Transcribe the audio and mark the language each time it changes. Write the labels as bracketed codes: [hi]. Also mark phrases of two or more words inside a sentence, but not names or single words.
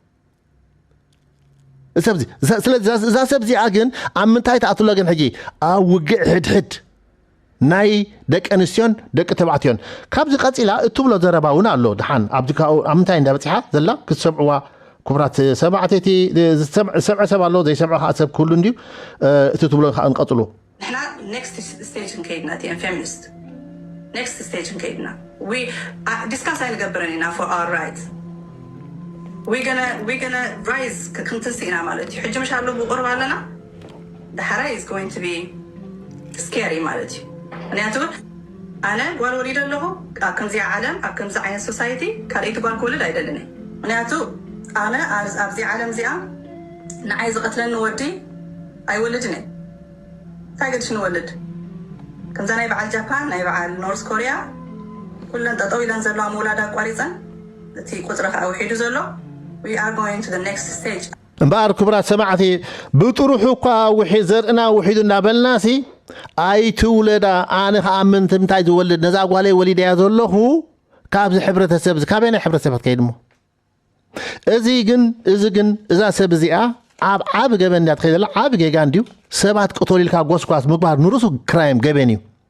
[ti] ሰብዚ ስለዚ እዛ ሰብዚኣ ግን ኣብ ምንታይ ተኣትሎ ግን ሕጂ ኣብ ውግዕ ሕድሕድ ናይ ደቂ ኣንስትዮን ደቂ ተባዕትዮን ካብዚ ቀፂላ እትብሎ ዘረባ እውን ኣሎ ድሓን ኣብ ምንታይ እንዳበፂሓ ዘላ ክትሰምዕዋ ክቡራት ሰማዕቲ እቲ ሰምዐ ሰብ ኣሎ ዘይሰምዖ ከዓ ሰብ ኩሉ እንድዩ እቲ ትብሎ ከዓ ንቀፅሉ [en] ንሕና next stage [ti] ከይድና እቲአን [en] ፌሚኒስት next stage ከይድና we discuss [ti] ኣይንገብረን ኢና [en] for our rights we gonna rise [ti] ከክንትስኢና ማለት እዩ ሕጂ ምሻሎ ብቁርብ ኣለና ድሓራ [en] is going to be scary [ti] ማለት እዩ ምክንያቱ ኣነ ጓል ወሊድ ኣለኹ ኣብ ከምዚ ዓለም ኣብ ከምዚ ዓይነት ሶሳይቲ ካልአይቲ ጓል ክወልድ ኣይደልን ምክንያቱ ኣነ ኣብዚ ዓለም እዚኣ ንዓይ ዝቐትለኒ ወዲ ኣይወልድን እንታይ ገድሽ ንወልድ ከምዛ ናይ በዓል ጃፓን ናይ በዓል ኖርዝ ኮሪያ ኩለን ጠጠው ኢለን ዘለዋ መውላዳ ኣቋሪፀን እቲ ቁፅሪ ከዓ ውሒዱ ዘሎ [en] we are going to the next stage [ti] እምበር ክቡራት ሰማዕቲ ብጥሩሑ እኳ ዘርእና ውሒዱ እናበልናሲ ኣይትውለዳ ኣነ ከዓ ምንታይ ዝወልድ ነዛ ጓለይ ወሊድያ ዘለኹ ካብዚ ሕብረተሰብ ካበይ ናይ ሕብረተሰብ ከይድ እሞ እዚ ግን እዛ ሰብ እዚኣ ኣብ ዓብ ገበን እንዳ ትኸይደላ ዓብ ጌጋ እንድዩ ሰባት ቅቶሊልካ ጎስጓስ ምግባር ንርሱ ክራይም ገበን እዩ